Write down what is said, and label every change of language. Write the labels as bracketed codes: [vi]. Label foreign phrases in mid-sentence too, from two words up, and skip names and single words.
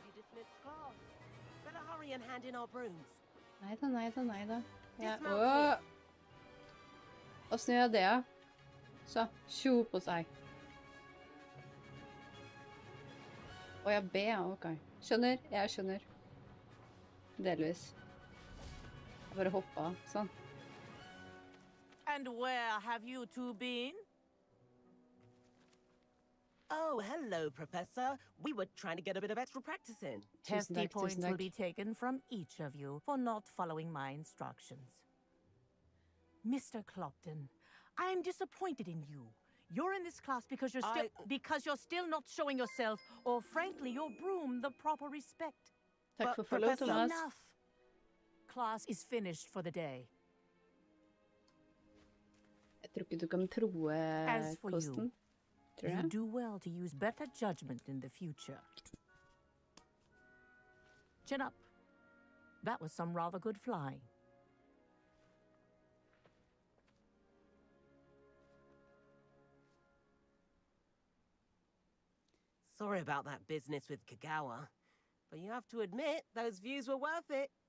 [en] Dismissed class. Better hurry and hand in our brooms. [no] Neida, neida, neida. Ja. [en] Dismount Åh! here. [no] Hvordan gjør jeg det, da? Så, tjo på seg. Å, ja, B, ok. Skjønner, jeg skjønner. Delvis. Jeg bare hoppet, sånn. [en] And where have you two been? Oh, hello, Professor. We were trying to get a bit of extra practice in. [no] Tusen [en] Hefty [no] takk, [en] points [no] tusen [en] will [no] takk. [en] be taken from each of you for not following my instructions. Mr. Clopton, I am disappointed in you. You're in this class because you're still not showing yourself, or frankly, your broom, the proper respect. [no] Takk for [en] But, follow, Professor, Thomas. Enough. Class is finished for the day. [no] Jeg tror ikke du kan troe [en] As for [no] kosten. [en] you, [no] Tror [en] you [no] jeg. [en] do well to use better judgment in the future. Chin up. That was some rather good flying. Sorry about that business with Kagawa, but you have to admit, those views were worth it.